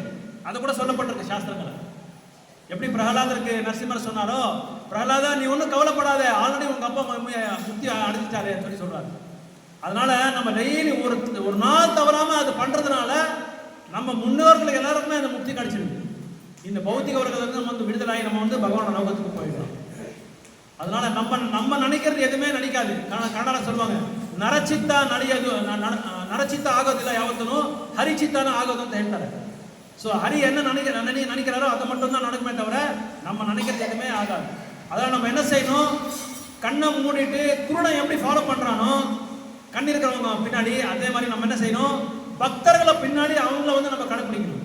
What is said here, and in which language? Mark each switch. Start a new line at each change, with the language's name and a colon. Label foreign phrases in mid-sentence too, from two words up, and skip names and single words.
Tamil: அதை கூட சொல்லப்பட்டிருக்கு சாஸ்திரங்களை. எப்படி பிரகலாதருக்கு நரசிம்மர் சொன்னாரோ, பிரகலாதா நீ ஒன்றும் கவலைப்படாத, ஆல்ரெடி உங்கள் அப்பா முக்தி அடைஞ்சிட்டாரு சொல்லி சொல்கிறாரு. அதனால நம்ம டெய்லி ஒரு நாள் தவறாமல் அது பண்ணுறதுனால நம்ம முன்னோர்களுக்கு எல்லாருக்குமே அந்த முக்தி கிடைச்சிருக்கு. இந்த பௌத்திக உலகத்துக்கு நம்ம வந்து விடுதலாகி நம்ம வந்து பகவான லோகத்துக்கு போயிடலாம். அதனால நம்ம நினைக்கிறது எதுவுமே நினைக்காது. கன்னட சொல்லுவாங்க,
Kannada: ನರಚಿತ್ತ ನಡೆಯೋದು ನರಚಿತ್ತ ಆಗೋದಿಲ್ಲ ಯಾವತ್ತೂ, ಹರಿಚಿತ್ತನ ಆಗೋದು ಅಂತ ಹೇಳ್ತಾರೆ.
Tamil: ஸோ ஹரி என்ன நினைக்கிறாரோ அதை மட்டும்தான் நடக்குமே தவிர நம்ம நினைக்கிறது எதுவுமே ஆகாது. அதனால் நம்ம என்ன செய்யணும், கண்ணை மூடிட்டு குருடனை எப்படி ஃபாலோ பண்ணுறானோ கண் இருக்கிறவங்க பின்னாடி, அதே மாதிரி நம்ம என்ன செய்யணும், பக்தர்களை பின்னாடி அவங்கள வந்து நம்ம கடைப்பிடிக்கணும்.